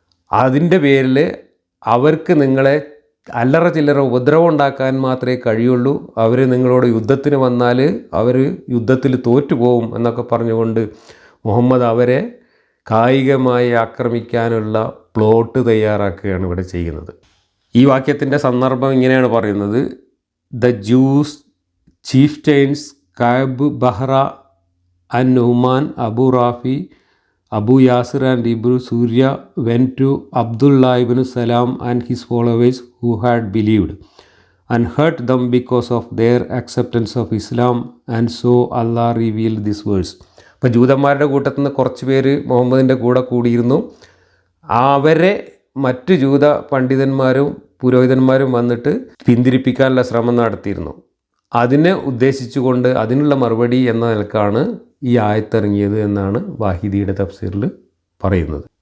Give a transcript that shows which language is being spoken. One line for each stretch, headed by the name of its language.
Malayalam: അതിൻ്റെ പേരിൽ അവർക്ക് നിങ്ങളെ അല്ലറ ചില്ലറ ഉപദ്രവം ഉണ്ടാക്കാൻ മാത്രമേ കഴിയുള്ളൂ, അവർ നിങ്ങളോട് യുദ്ധത്തിന് വന്നാൽ അവർ യുദ്ധത്തിൽ തോറ്റുപോകും എന്നൊക്കെ പറഞ്ഞുകൊണ്ട് മുഹമ്മദ് അവരെ കായികമായി ആക്രമിക്കാനുള്ള പ്ലോട്ട് തയ്യാറാക്കുകയാണ് ഇവിടെ ചെയ്യുന്നത്. ഈ വാക്യത്തിൻ്റെ സന്ദർഭം ഇങ്ങനെയാണ് പറയുന്നത്:
English: The Jews chieftains Ka'b, Bahra, an Nuhman, Abu Rafi, Abu Yasir and Ibn Suriya went to Abdullah ibn Salam and his followers who had believed and hurt them because of their acceptance of Islam, and so Allah revealed this verse.
Malayalam: അപ്പോൾ ജൂതന്മാരുടെ കൂട്ടത്തിൽ നിന്ന് കുറച്ച് പേര് മുഹമ്മദിൻ്റെ കൂടെ കൂടിയിരുന്നു. അവരെ മറ്റ് ജൂത പണ്ഡിതന്മാരും പുരോഹിതന്മാരും വന്നിട്ട് പിന്തിരിപ്പിക്കാനുള്ള ശ്രമം നടത്തിയിരുന്നു. അതിനെ ഉദ്ദേശിച്ചുകൊണ്ട് അതിനുള്ള മറുപടി എന്ന നിലക്കാണ് ഈ ആയത്തിറങ്ങിയത് എന്നാണ് വാഹിദിയുടെ തഫ്സീറിൽ പറയുന്നത്.